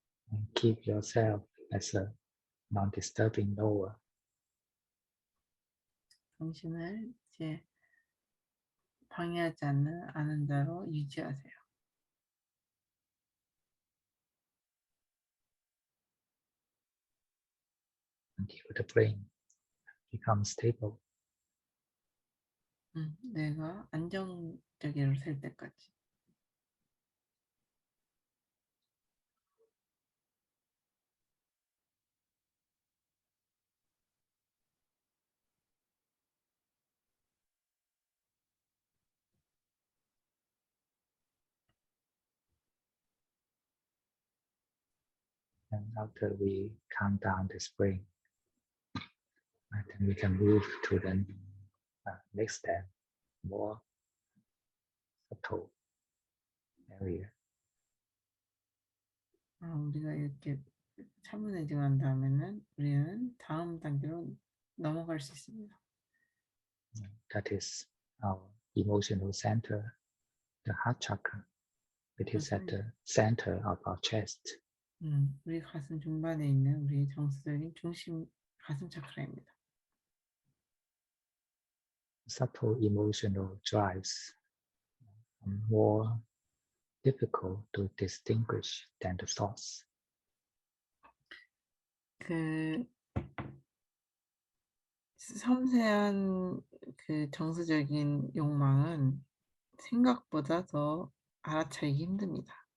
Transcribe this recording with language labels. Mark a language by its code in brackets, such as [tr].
[en] and keep yourself as a non-disturbing knower. [ko] 당신을 이제 방해하지 않는 아는 자로 유지하세요. [en] Until the brain becomes stable. [ko] 내가 안정적으로 될 때까지. [en] And after we calm down this brain, then we can move to the next step, more subtle area. [ko] 우리가 이렇게 차분해지고 다음에는 우리는 다음 단계로 넘어갈 수 있습니다. [en] That is our emotional center, the heart chakra. It is at the center of our chest. [ko] 우리 가슴 중반에 있는 우리 정서적인 중심 가슴 차크라입니다. [en] Subtle emotional drives are more difficult to distinguish than the thoughts. [ko] 그 섬세한 그 정서적인 욕망은 생각보다 더 알아차리기 힘듭니다.